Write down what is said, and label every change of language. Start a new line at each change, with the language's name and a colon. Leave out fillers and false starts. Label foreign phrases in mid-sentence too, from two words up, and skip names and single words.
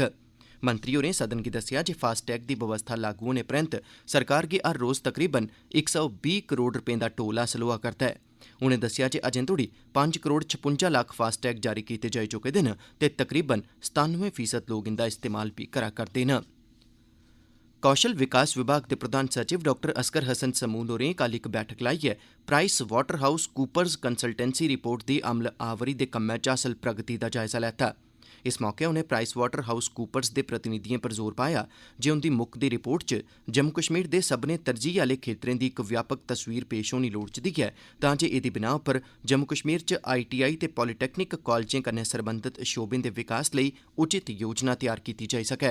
Dogri: मंत्री होरें सदन गी दस्सेआ जे फास्टैग दी बवस्था लागू होने परैंत सरकार गी हर रोज़ तकरीबन 120 करोड़ रपें दा टोल हासल होआ करदा ऐ। उनें दस्सेआ जे अजें तोड़ी 5 करोड़ 56 लक्ख फास्टैग जारी कीते जाई चुके दे न ते तकरीबन 97% लोक इंदा इस्तेमाल भी करा करदे न। कौशल विकास विभाग दे प्रधान सचिव डॉक्टर असगर हसन समून होरें कल इक बैठक लाइयै प्राइस वाटर हाउस कूपर्स
English: consultancy report
Dogri: दी अमल आवरी दे कम्मै च हासल प्रगति दा जायजा लैता। इस मौके उनें प्राइस वाटर हाउस कूपर्स दे प्रतिनिधिएं पर जोर पाया जे उंदी मुक्कदी रिपोर्ट च जम्मू कश्मीर दे सब्भनें तरजीह आह्ले खेत्तरें दी इक व्यापक तस्वीर पेश होनी लोड़चदी ऐ तां जे एह्दी बिनाह उप्पर जम्मू कश्मीर च ITI ते
English: polytechnic colleges
Dogri: कन्नै सरबंधत शोबें दे विकास लेई उचित योजना तैयार कीती जाई सकै।